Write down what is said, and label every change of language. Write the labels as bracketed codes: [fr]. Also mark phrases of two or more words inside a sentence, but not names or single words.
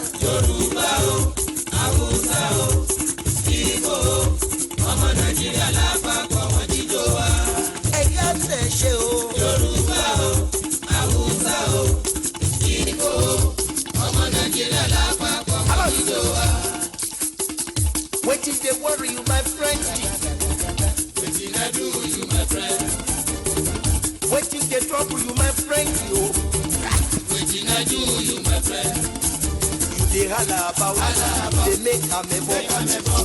[yo] Yorùbá o, Haúsá o, Ìgbò o, ọmọ Nàìjíríà lápapọ̀ wọ́n jíjó wa. Ẹ yá tẹ̀ ṣe o. Yorùbá o, Haúsá o, Ìbò, ọmọ Nàìjíríà lápapọ̀, Hello. ìjọ wa. [pcm] Wetin dey worry you, my friend? Wetin I do you, my friend? Wetin dey trouble you, my friend? Yo. Wetin I do you, my friend? You dey hala about, Hala about. dey make am ebo. Make am ebo.